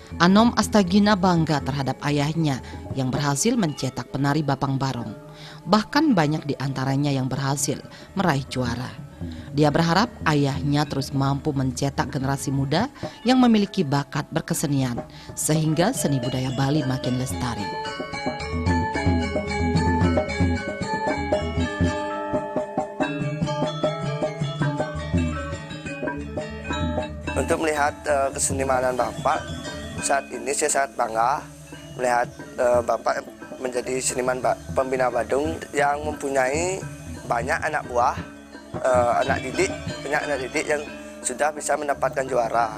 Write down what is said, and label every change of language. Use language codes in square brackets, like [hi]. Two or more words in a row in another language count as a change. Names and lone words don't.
[id] Anom Astagina bangga terhadap ayahnya yang berhasil mencetak penari Bapang Barong. Bahkan banyak di antaranya yang berhasil meraih juara. Dia berharap ayahnya terus mampu mencetak generasi muda yang memiliki bakat berkesenian, sehingga seni budaya Bali makin lestari. Untuk melihat kesenimanan Bapak, saat ini saya sangat bangga melihat Bapak menjadi seniman pembina Badung yang mempunyai banyak anak buah, banyak anak didik yang sudah bisa mendapatkan juara.